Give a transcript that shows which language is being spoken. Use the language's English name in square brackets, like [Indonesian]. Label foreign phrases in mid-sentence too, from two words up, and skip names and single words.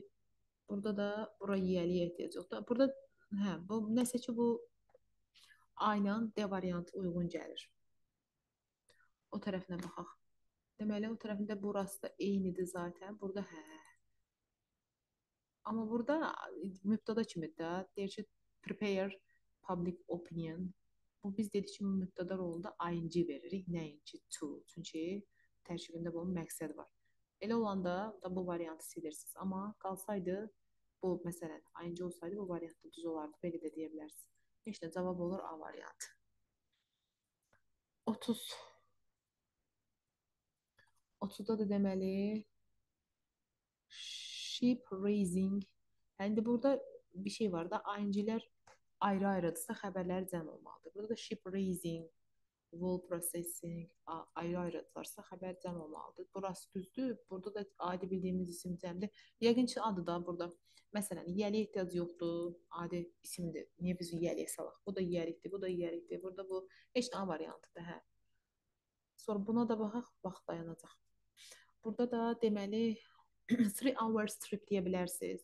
[Azerbaijani] Burada da bura yiyəliyə ehtiyac yoxdur. Burada bu nəsə ki, bu A ilə D variantı uyğun gəlir. O tərəfinə baxaq. Deməli, o tərəfində burası da eynidir zaten. Burada Amma burada mübtada kimidir. Deyir ki, [English] prepare public opinion. [Azerbaijani] Bu biz dedik ki, mübtada rolunda ing veririk, nəinki to. Çünki tərkibində bunun məqsəd var. Elə olanda da bu variantı silirsiniz. Amma qalsaydı, bu məsələn ing olsaydı bu variantda düz olardı. Belə də deyə bilərsiniz. Heç nə cavab olur A variantı. 30. 30-da da deməli [English] sheep raising. [Azerbaijani] Yəni burada bir şey var da, ING-lər ayrı-ayrıdırsa xəbərlər cəm olmalıdır. Burada da [English] sheep raising, wool processing [Azerbaijani] ayrı-ayrıdırsa xəbər cəm olmalıdır. Burası düzdür. Burada da adi bildiyimiz isim cəmdir. Yəqin ki, adı da burada. Məsələn, yiyəliyə ehtiyac yoxdur. Adi isimdir. Niyə biz yiyəliyə salaq? Bu da yiyəlikdir, bu da yiyəlikdir. Burada bu heç nə A variantıdır, hə. Sonra buna da baxaq, vaxt dayanacaq. Burada da deməli 3 [English] hours trip [Azerbaijani] deyə bilərsiniz.